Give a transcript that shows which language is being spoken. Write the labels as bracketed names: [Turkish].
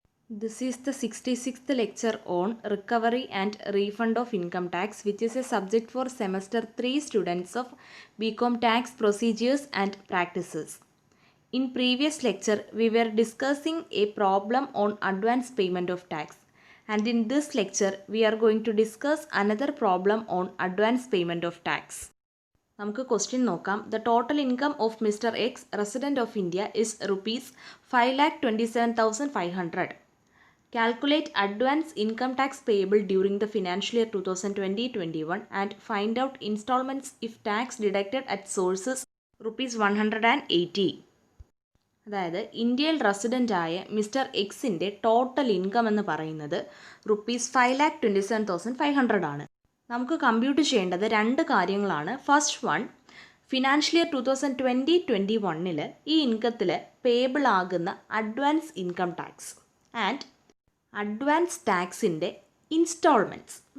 [English] This is the 66th lecture on Recovery and Refund of Income Tax, which is a subject for Semester 3 students of BCom Tax Procedures and Practices. In previous lecture, we were discussing a problem on advance payment of tax. And in this lecture, we are going to discuss another problem on advance payment of tax. [Malayalam] നമുക്ക് question നോക്കാം. [English] The total income of mister X resident of India is rupees 5,27,500. Calculate advance income tax payable during the financial year 2020-21 and find out installments if tax deducted at sources rupees 180. [Malayalam] അതായത് ഇന്ത്യയിൽ റെസിഡൻ്റായ mister എക്സിൻ്റെ total income എന്ന് പറയുന്നത് rupees 5,27,500 ആണ്. നമുക്ക് compute ചെയ്യേണ്ടത് രണ്ട് കാര്യങ്ങളാണ്. ഫസ്റ്റ് വൺ, ഫിനാൻഷ്യൽ ഇയർ 2020-21 ഈ ഇൻകത്തിൽ പേബിൾ ആകുന്ന advance income tax and advance ടാക്സിൻ്റെ instalments.